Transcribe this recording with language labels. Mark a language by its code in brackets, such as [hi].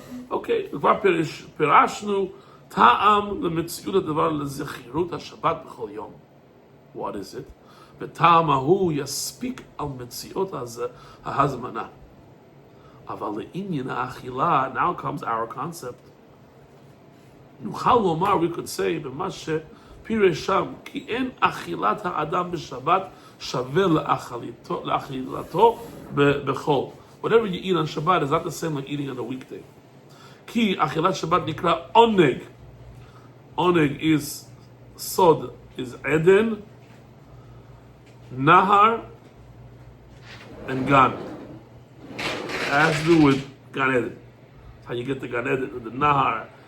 [he] Okay, כבר פירשנו טעם למציאות הדבר לזכירות השבת בכל יום. What is it? וטעם ההוא יספיק על מציאות ההזמנה. אבל לעניין האכילה, now comes our concept. נוכל לומר, we could say, במה פירש שם, כי אין אכילת האדם בשבת שווה לאכילתו בחול. [en] Whatever you eat on Shabbat is not the same like eating on a weekday. כי אכילת שבת נקרא עונג. עונג is sod, is Eden, Nahar, and Gan. It has to do with Gan Eden. How you get to Gan Eden, with the Nahar.